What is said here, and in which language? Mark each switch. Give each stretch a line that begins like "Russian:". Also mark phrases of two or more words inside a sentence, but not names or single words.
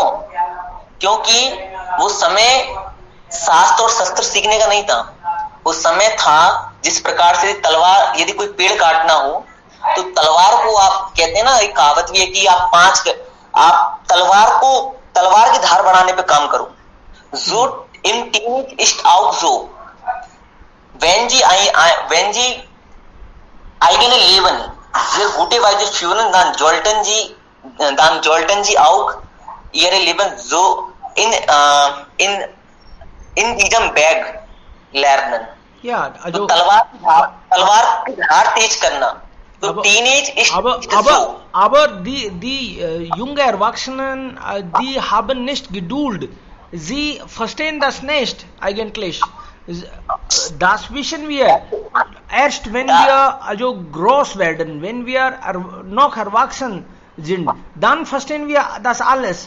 Hindi: क्योंकि वो समय शास्त्र और शस्त्र सीखने का नहीं था। वो समय था जिस प्रकार से तलवार, यदि कोई पेड़ काटना हो तो तलवार को आप कहते हैं ना, एक कहावत भी है कि आप तलवार की धार बढ़ाने पे काम करो।
German: So im Teenage ist auch so. Wenn Sie eigene Leben sehr gute Weise führen, dann sollten sie auch ihre Leben so in diesem Weg lernen. Ja, also
Hindi: तलवार की धार तेज करना.
German: So Teenage ist so. Aber die junge Erwachsenen, die haben nicht Geduld. Sie verstehen das nicht eigentlich. Das wissen wir erst, wenn wir also groß werden, wenn wir noch erwachsen sind, dann verstehen wir das alles.